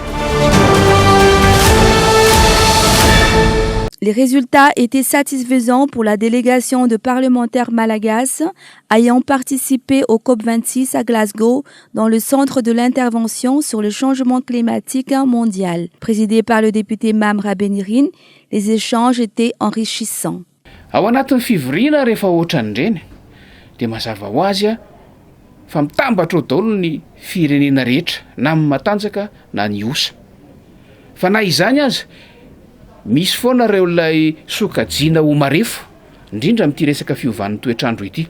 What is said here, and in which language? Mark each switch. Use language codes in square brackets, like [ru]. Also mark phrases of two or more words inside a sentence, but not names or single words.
[fr] Les résultats étaient satisfaisants pour la délégation de parlementaires malagasy ayant participé au COP26 à Glasgow dans le centre de l'intervention sur le changement climatique mondial. Présidé par le député Mam Rabenirin, les échanges étaient enrichissants. [mg] Ao anatin'ny fivoriana rehefa ohatran'ireny dia mazava ho azy fa mitambatra ao daholo ny firenena rehetra na amin'ny matanjaka na ny osa. Fa na izany aza misy foana ireo ilay sokajiana ho marefo indrindra amin'ity resaka fiovan'ny toetrandro ity.